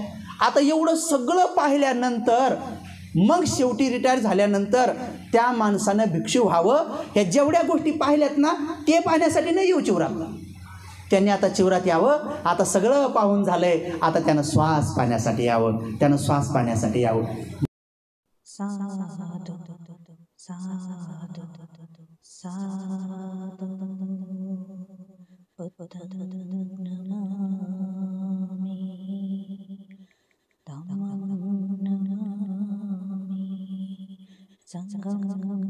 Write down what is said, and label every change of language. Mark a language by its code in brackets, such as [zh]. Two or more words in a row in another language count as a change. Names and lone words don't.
[mr] आता एवढं सगळं पाहिल्यानंतर मग शेवटी रिटायर झाल्यानंतर त्या माणसानं भिक्षू व्हावं. ह्या जेवढ्या गोष्टी पाहिल्यात ना, ते पाहण्यासाठी नाही येऊ चिवरात. त्यांनी आता चिवरात यावं. आता सगळं पाहून झालंय, आता त्यानं श्वास पाहण्यासाठी यावं, त्यानं श्वास पाहण्यासाठी यावं. [pi] साधु साधु साधु बुद्धं नमामि, धम्मं नमामि, संघं